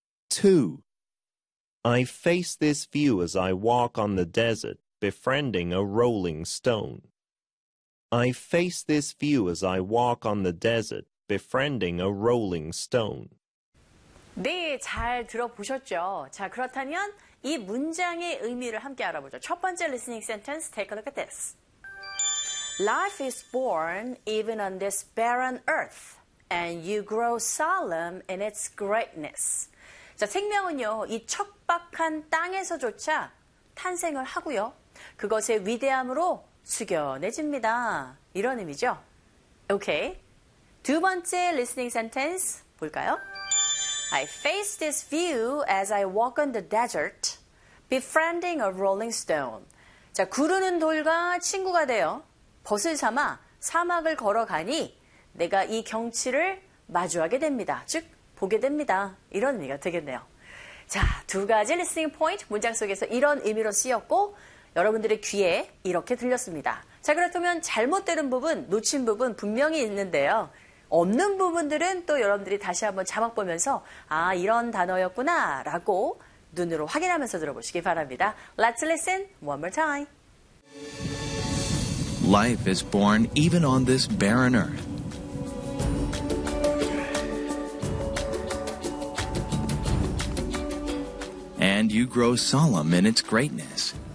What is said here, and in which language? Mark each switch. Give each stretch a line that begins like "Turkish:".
English: 2. I face this view as I walk on the desert, befriending a rolling stone. I face this view as I walk on the desert, befriending a rolling stone.
Korean: 네, 잘 들어보셨죠? 자, 그렇다면 이 문장의 의미를 함께 알아보죠. 첫 번째
English: listening sentence, take a look at this. Life is born even on this barren earth, and you grow solemn in its greatness.
Korean: 자, 생명은요, 이 척박한 땅에서조차 탄생을 하고요. 그것의 위대함으로 숙연해집니다. 이런 의미죠. 오케이. 두 번째 listening sentence 볼까요?
English: I face this view as I walk on the desert, befriending a rolling stone.
Korean: 자, 구르는 돌과 친구가 되어 벗을 삼아 사막을 걸어가니 내가 이 경치를 마주하게 됩니다. 즉, 보게 됩니다. 이런 의미가 되겠네요. 자, 두 가지 리스닝 포인트 문장 속에서 이런 의미로 쓰였고 여러분들의 귀에 이렇게 들렸습니다. 자, 그렇다면 잘못되는 부분, 놓친 부분 분명히 있는데요. 없는 부분들은 또 여러분들이 다시 한번 자막 보면서 아, 이런 단어였구나 라고 눈으로 확인하면서 들어보시기 바랍니다.
English: Let's listen one more time. Life is born even on this barren earth. And you grow solemn in its greatness.